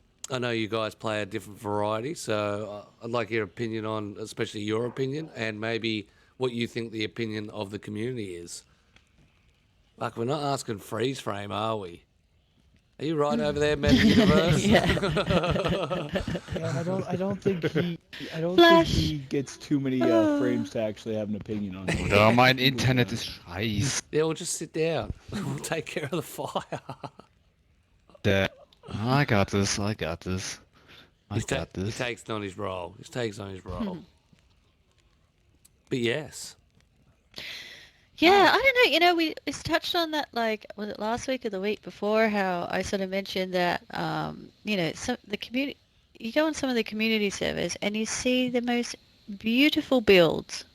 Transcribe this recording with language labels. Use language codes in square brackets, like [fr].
[en] I know you guys play a different variety, so I'd like your opinion on, especially your opinion, and maybe what you think the opinion of the community is. Like, we're not asking freeze frame, are we? Are you right over there, Meta Universe? Yeah. Yeah, I don't think Flash. he gets too many frames to actually have an opinion on it. [de] Ja, mein Internet ist scheiße. [en] Yeah, we'll just sit down. We'll take care of the fire. I got this. I He got this. takes on his role. He takes on his role. But yes. Yeah, I don't know. We touched on that, like, was it last week or the week before, how I sort of mentioned that, the community, you go on some of the community servers and you see the most beautiful builds.